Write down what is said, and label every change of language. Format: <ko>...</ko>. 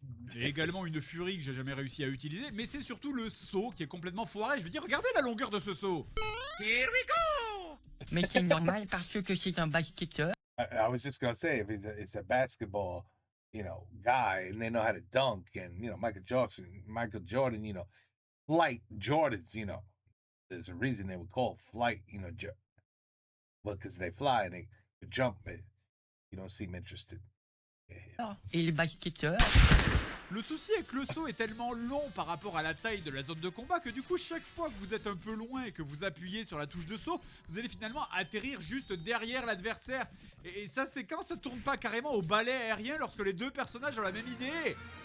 <fr>J'ai également une furie que j'ai jamais réussi à utiliser, mais c'est surtout le saut qui est complètement foiré. Je veux dire, regardez la longueur de ce saut.</fr> <en>Here we go!</en> <fr>Mais c'est normal parce que c'est un basketteur.</fr> <en>I was just going to say, if it's a basketball, guy, and they know how to dunk, and, Michael Jordan, flight Jordans, there's a reason they would call flight, well, because they fly and they jump, but you don't seem interested.</en> <fr>Et les basketteurs. Le souci est que le saut est tellement long par rapport à la taille de la zone de combat que du coup chaque fois que vous êtes un peu loin et que vous appuyez sur la touche de saut, vous allez finalement atterrir juste derrière l'adversaire. Et ça c'est quand ça tourne pas carrément au balai aérien lorsque les 2 personnages ont la même idée.</fr>